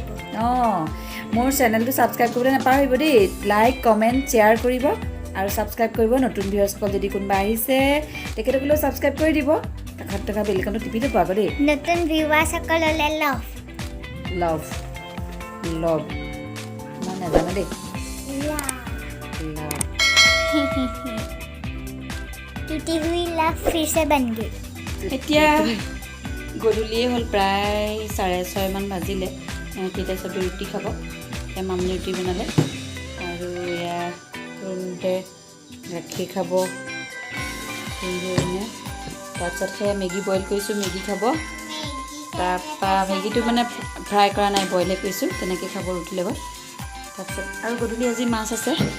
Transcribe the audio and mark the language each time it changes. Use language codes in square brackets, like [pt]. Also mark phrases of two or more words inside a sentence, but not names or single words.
[as] মোৰ চেনেলটো ছাবস্ক্ৰাইব কৰিবলৈ নাপাহৰিব দেই [en] like comment share [as] কৰিব আৰু ছাবস্ক্ৰাইব কৰিব নতুন ভিউৱাৰ্ছসকল যদি কোনোবা আহিছে তেখেতসকলেও ছাবস্ক্ৰাইব কৰি দিব কাষত থকা বেলকনটো টিপি দিব আকৌ দেই নতুন ভিউৱাৰ্ছসকললৈ লভ মই নাজানো দেই [hi] टूटी हुई लव फिर से बन गई [as] এতিয়া গধূলিয়ে হ'ল প্ৰায় 6:30 মান বাজিলে তেতিয়া চবেই ৰুটি খাব এতিয়া মামনি ৰুটি বনালে আৰু এয়া তৰুণতে গাখীৰ খাব তাৰপিছত সেয়া মেগী বইল কৰিছোঁ মেগী খাব তাৰপৰা মেগীটো মানে ফ্ৰাই কৰা নাই বইলে কৰিছোঁ তেনেকৈ খাব ৰুটিৰ লগত তাৰপিছত আৰু গধূলি আজি মাছ আছে